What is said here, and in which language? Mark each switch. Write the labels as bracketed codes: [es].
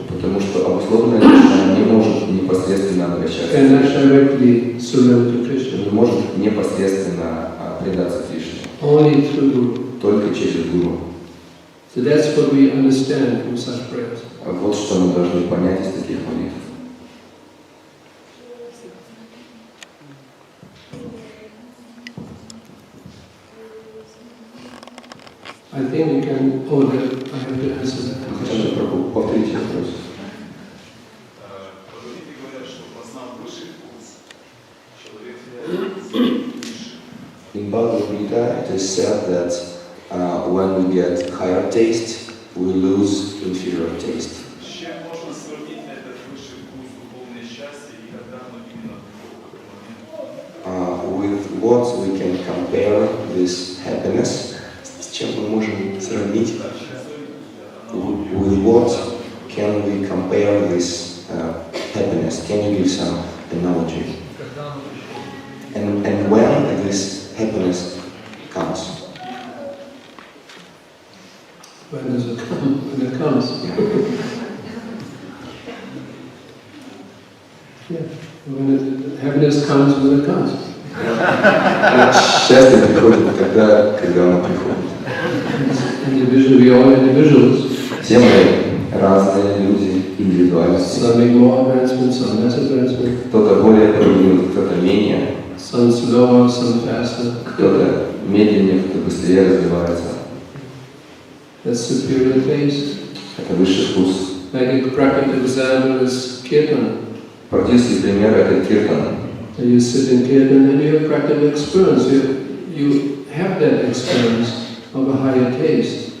[ru] Потому что обусловленная душа не может непосредственно обращаться [en] Cannot [ru] к Кришне, [en] directly surrender to Krishna. [ru] не может непосредственно предаться Кришне, [en] Only through guru. [ru] только через гуру. [en] So that's what we understand from such prayers. [ru] Вот что мы должны понять из таких молитв. [en] I think we can. Oh, I have to answer that [ru] Хотя [en] question. [ru] бы повторите вопрос. Православные говорят, что познав высший вкус, человек теряет высший. [en] In Bhagavad Gita, it is said that when we get higher taste, we lose inferior taste. [ru] С чем можно сравнить этот высший вкус духовное счастье и когда оно именно приходит в этот момент? [en] With what we can compare this happiness? [ru] С чем мы можем сравнить? [en] With what can we compare this happiness? Can you give some analogy? And when this happiness comes? When does it come? When it comes. Yeah. When happiness comes when it comes. [ru] Счастье приходит тогда, когда оно приходит. [en] Individually, we are all individuals. [ru] Все мы разные люди, индивидуальности. [en] Some make more advancements, some less advancement. [ru] Кто-то более продвинут, кто-то менее, [en] Some slower, some faster. [ru] кто-то медленнее, кто-то быстрее развивается. [en] That's superior taste. [ru] Это высший вкус. [en] Like a practical example is kirtan. [ru] Практический пример – это киртан. [en] So you sit in kirtan and you have practical experience. You have that experience of a higher taste.